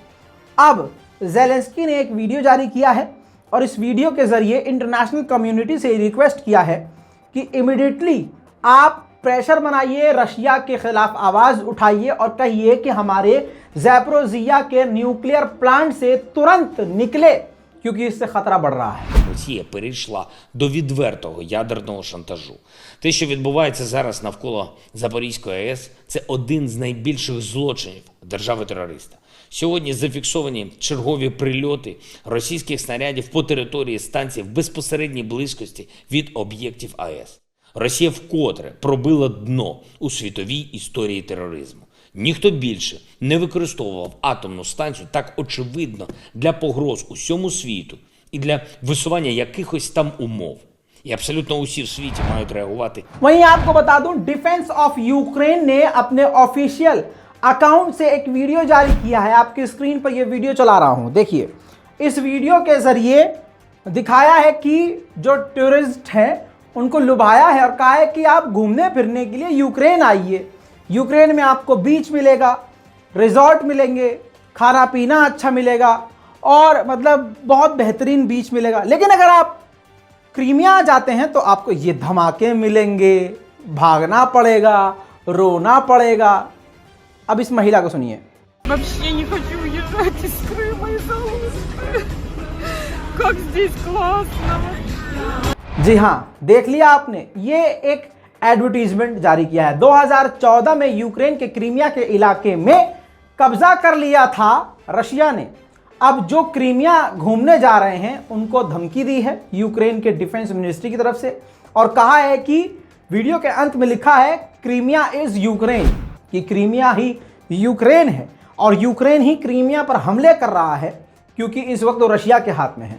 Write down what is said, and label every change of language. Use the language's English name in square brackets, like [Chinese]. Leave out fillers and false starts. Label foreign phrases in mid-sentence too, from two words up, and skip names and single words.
[Hindi] अब ज़ेलेंस्की ने एक वीडियो जारी किया है और इस वीडियो के ज़रिए [English] international community [Hindi] से रिक्वेस्ट किया है कि इमीडिएटली आप प्रेशर बनाइए, रशिया के खिलाफ आवाज़ उठाइए और कहिए कि हमारे ज़ैपोरोजिया के [English] nuclear plant [Hindi] से तुरंत निकले, क्योंकि इससे खतरा बढ़ रहा है। [Ukrainian] Росія перейшла до відвертого ядерного шантажу. Те, що відбувається зараз навколо Запорізької АЕС, це один з найбільших злочинів держави-терориста. Сьогодні зафіксовані чергові прильоти російських снарядів по території станції в безпосередній близькості від об'єктів АЕС. Росія вкотре пробила дно у світовій історії тероризму. Ніхто більше не використовував атомну станцію так очевидно для погроз усьому світу і для висування якихось там умов. І абсолютно усі в світі мають реагувати. [Hindi] वहीं आपको बता दूं, डिफेंस ऑफ यूक्रेन ने अपने [English] official account [Hindi] से एक वीडियो जारी किया है। आपकी स्क्रीन पर यह वीडियो चला रहा हूं, देखिए। इस वीडियो के जरिए दिखाया है कि जो टूरिस्ट हैं उनको लुभाया है और कहा है कि आप घूमने फिरने के लिए यूक्रेन आइए। यूक्रेन में आपको बीच मिलेगा, रिजॉर्ट मिलेंगे, खाना पीना अच्छा मिलेगा और मतलब बहुत बेहतरीन बीच मिलेगा। लेकिन अगर आप क्रीमिया जाते हैं तो आपको ये धमाके मिलेंगे, भागना पड़ेगा, रोना पड़ेगा। अब इस महिला को सुनिए। [Russian] Вообще не хочу уезжать из Крыма из-за Луцка. Как здесь классно. [Hindi] जी हाँ, देख लिया आपने, ये एक एडवर्टीजमेंट जारी किया है। 2014 में यूक्रेन के क्रीमिया के इलाके में कब्जा कर लिया था रशिया ने। अब जो क्रीमिया घूमने जा रहे हैं उनको धमकी दी है यूक्रेन के [English] defence ministry [Hindi] की तरफ से, और कहा है कि वीडियो के अंत में लिखा है [English] Crimea is Ukraine, [Hindi] कि क्रीमिया ही यूक्रेन है और यूक्रेन ही क्रीमिया पर हमले कर रहा है, क्योंकि इस वक्त वो रशिया के हाथ में है।